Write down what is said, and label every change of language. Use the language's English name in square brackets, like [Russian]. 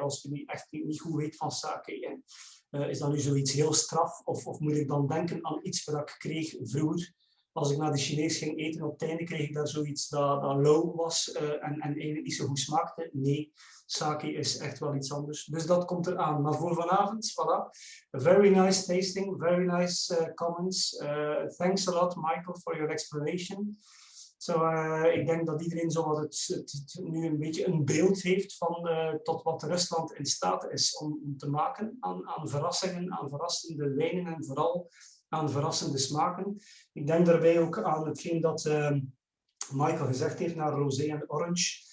[Dutch] Als je echt niet goed weet van sake. Is dat nu zoiets heel straf? Of moet ik dan denken aan iets wat ik kreeg vroeger? Als ik naar de Chinees ging eten, op het einde kreeg ik daar zoiets dat lauw was en eigenlijk niet zo goed smaakte. Nee, sake is echt wel iets anders. Dus dat komt eraan. Maar voor vanavond, voilà. [English] Very nice tasting, very nice comments. Thanks a lot, Michael, for your explanation. [Dutch] Ik denk dat iedereen zo het nu een beetje een beeld heeft van tot wat Rusland in staat is om te maken aan verrassingen, aan verrassende wijnen en vooral aan verrassende smaken. Ik denk daarbij ook aan hetgeen dat Michael gezegd heeft naar rosé en orange.